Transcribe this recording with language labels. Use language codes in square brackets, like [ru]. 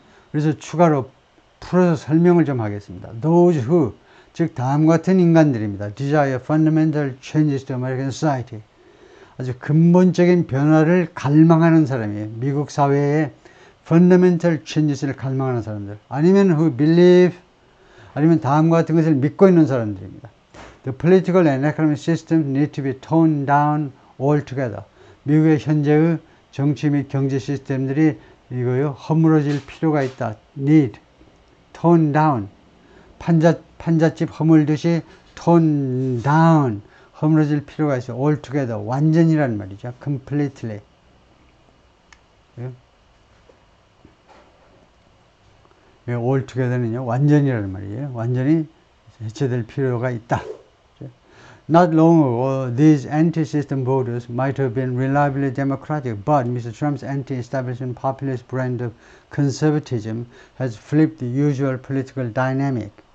[ko] 그래서 추가로 풀어서 설명을 좀 하겠습니다. [en] Those who, [ko] 즉 다음과 같은 인간들입니다. [en] Desire fundamental changes to American society. [ko] 아주 근본적인 변화를 갈망하는 사람이에요. 미국 사회의 [en] fundamental changes [ko] 를 갈망하는 사람들. 아니면 [en] who believe, [ko] 아니면 다음과 같은 것을 믿고 있는 사람들입니다. [en] The political and economic systems need to be toned down altogether. [ko] 미국의 현재의 정치 및 경제 시스템들이 이거요 허물어질 필요가 있다. [en] need, tone down. [ko] 판잣집 허물듯이 tone down. 허물어질 필요가 있어. altogether. 완전이란 말이죠. completely. altogether는요 완전이라는 말이에요. 완전히 해체될 필요가 있다. [en] Not long ago, these anti-system voters might have been reliably democratic, but Mr. Trump's anti-establishment populist brand of conservatism has flipped the usual political dynamic.